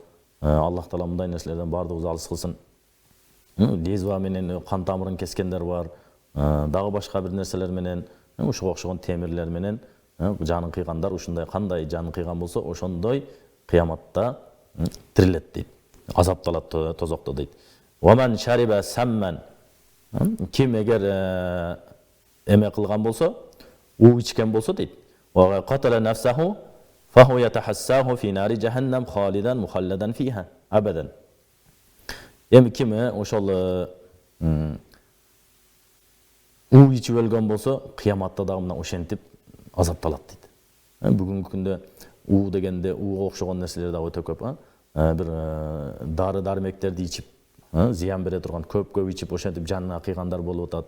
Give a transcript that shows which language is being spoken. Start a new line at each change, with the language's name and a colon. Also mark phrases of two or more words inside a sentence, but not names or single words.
Arabic: الله تعالى
Kyrgyz: мындай нерселерден бардыгыбызды алыс кылсын. Лезвия менен кан тамырын кескендер бар, дагы башка бир нерселер менен, ушуга окшогон темирлер менен жанын кыйгандар, ушундай кандай жанын кыйган болсо, ошондой кыяматта тирилет дейт. Азапталат тозокто дейт.
Arabic: "ومن شرب سما",
Kyrgyz: ким эгер эме кылган болсо, уу ичкен болсо дейт.
Arabic: "وقتل نفسه فهو يتحساه في نار جهنم خالدا مخلدا فيها أبدا".
Kyrgyz: Эми ким ошол уу ичип өлгөн болсо, кыяматта дагы мына ошентип азапталат дейт. Бүгүнкү күндө уу дегенде ууга окшогон нерселер дагы өтө көп. Бир дары дармектерди ичип, зыян бере турган, көп ичип ошентип жанына кыйгандар болуп атат.